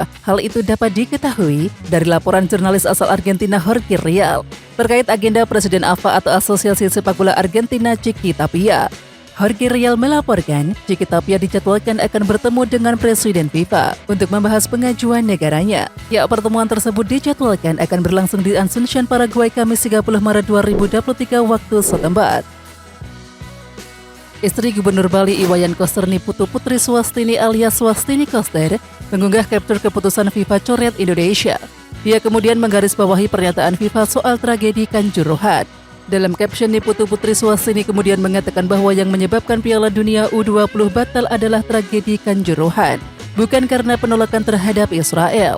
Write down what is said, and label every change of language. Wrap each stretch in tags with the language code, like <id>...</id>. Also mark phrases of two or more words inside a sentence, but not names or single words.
<id>Hal itu dapat diketahui dari laporan jurnalis asal Argentina Jorge Rial terkait agenda Presiden AFA atau Asosiasi Sepak Bola Argentina Chiqui Tapia. Jorge Rial melaporkan, Chiqui Tapia dijadwalkan akan bertemu dengan Presiden FIFA untuk membahas pengajuan negaranya. Ya, pertemuan tersebut dijadwalkan akan berlangsung di Asunción, Paraguay, Kamis 30 Maret 2023 waktu setempat. Istri Gubernur Bali Iwayan Koster Niputu Putri Swastini alias Swastini Koster mengunggah capture keputusan FIFA coret Indonesia. Dia kemudian menggarisbawahi pernyataan FIFA soal tragedi Kanjuruhan. Dalam caption, Niputu Putri Swastini kemudian mengatakan bahwa yang menyebabkan Piala Dunia U20 batal adalah tragedi Kanjuruhan, bukan karena penolakan terhadap Israel.</id>